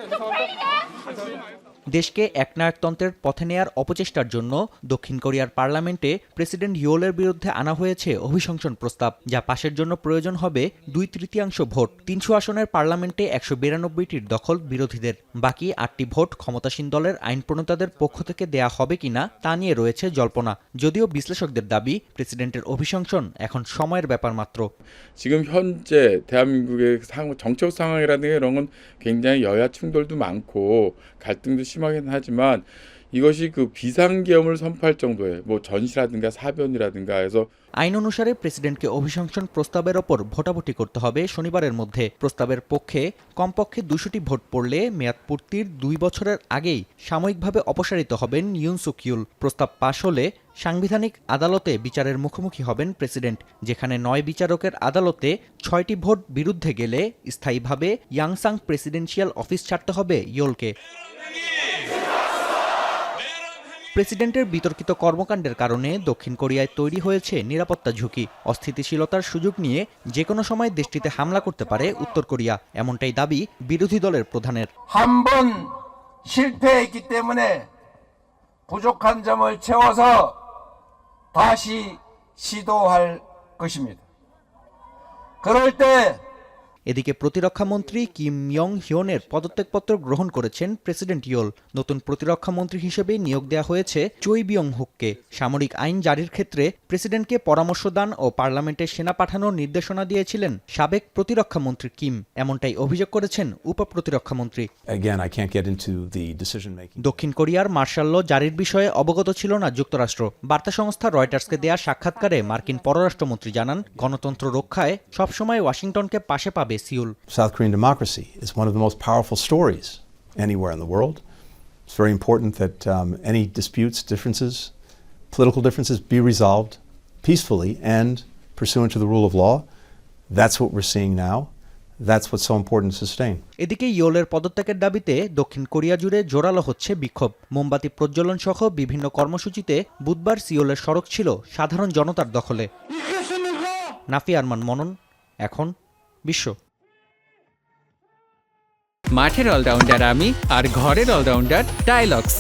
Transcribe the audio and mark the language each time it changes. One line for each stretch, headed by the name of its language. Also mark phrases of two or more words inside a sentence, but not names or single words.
Bangla: দেশকে একনায়কতন্ত্রের পথে নেয়ার অপচেষ্টার জন্য দক্ষিণ কোরিয়ার পার্লামেন্টে প্রেসিডেন্ট ইয়োলের বিরুদ্ধে আনা হয়েছে অভিশংসন প্রস্তাব, যা পাশের জন্য প্রয়োজন হবে ২/৩ ভোট। ৩০০ আসনের পার্লামেন্টে ১৯২টির দখল বিরোধীদের। বাকি ৮টি ভোট ক্ষমতাসীন দলের আইন প্রণেতাদের পক্ষ থেকে দেয়া হবে কিনা তা নিয়ে রয়েছে জল্পনা। যদিও বিশ্লেষকদের দাবি, প্রেসিডেন্টের অভিশংসন এখন সময়ের ব্যাপার মাত্র।
Korean: 지금 현재 대한민국의 정적 상황이라든가 이런 건 굉장히 여야 충돌도 많고 갈등도 심하긴 하지만 이것이 그 비상계엄을 선포할 정도의 뭐 전시라든가 사변이라든가 해서
Bangla: আইন অনুসারে প্রেসিডেন্টকে অভিশংসন প্রস্তাবের ওপর ভোটাভুটি করতে হবে শনিবারের মধ্যে। প্রস্তাবের পক্ষে কমপক্ষে ২০০টি ভোট পড়লে মেয়াদ পূর্তির ২ বছরের আগেই সাময়িকভাবে অপসারিত হবেন ইউন সুক ইউল। প্রস্তাব পাশ হলে সাংবিধানিক আদালতে বিচারের মুখোমুখি হবেন প্রেসিডেন্ট, যেখানে ৯ বিচারকের আদালতে ৬টি ভোট বিরুদ্ধে গেলে স্থায়ীভাবে ইয়াংসাং প্রেসিডেন্সিয়াল অফিস ছাড়তে হবে ইয়োলকে। প্রেসিডেন্টের বিতর্কিত কর্মকাণ্ডের কারণে দক্ষিণ কোরিয়ায় তৈরি হয়েছে নিরাপত্তা ঝুঁকি। অস্থিতিশীলতার সুযোগ নিয়ে যে কোনো সময় দেশটিতে হামলা করতে পারে উত্তর কোরিয়া, এমনটাই দাবি বিরোধী দলের প্রধানের।
Korean: 한번 실패했기 때문에 부족한 점을 채워서 다시 시도할 것입니다. 그럴 때
Bangla: এদিকে প্রতিরক্ষামন্ত্রী কিম ইয়ং হিয়নের পদত্যাগপত্র গ্রহণ করেছেন প্রেসিডেন্ট ইয়োল। নতুন প্রতিরক্ষামন্ত্রী হিসেবে নিয়োগ দেওয়া হয়েছে চৈ বিয়ং হুককে। সামরিক আইন জারির ক্ষেত্রে প্রেসিডেন্টকে পরামর্শ দান ও পার্লামেন্টে সেনা পাঠানোর নির্দেশনা দিয়েছিলেন সাবেক প্রতিরক্ষামন্ত্রী কিম, এমনটাই অভিযোগ করেছেন উপপ্রতিরক্ষামন্ত্রী। দক্ষিণ কোরিয়ার
English: martial law
Bangla: জারির বিষয়ে অবগত ছিল না যুক্তরাষ্ট্র। বার্তা সংস্থা রয়টার্সকে দেয়া সাক্ষাৎকারে মার্কিন পররাষ্ট্রমন্ত্রী জানান, গণতন্ত্র রক্ষায় সবসময় ওয়াশিংটনকে পাশে পাবে সিউল।
English: South Korean democracy is one of the most powerful stories anywhere in the world. It's very important that any disputes, differences, political differences be resolved peacefully and pursuant to the rule of law. That's what we're seeing now. That's what's so important to sustain.
Bangla: এদিকে ইয়োলের পদত্যাগের দাবিতে দক্ষিণ কোরিয়া জুড়ে জোরালো হচ্ছে বিক্ষোভ। মোমবাতি প্রজ্বলন সহ বিভিন্ন কর্মসূচিতে বুধবার সিওলের সড়ক ছিল সাধারণ জনতার দখলে। নাফি আরমান মনন, এখন বিশ্ব। মাঠের অলরাউন্ডার আমি, আর ঘরের অলরাউন্ডার টাইলক্স।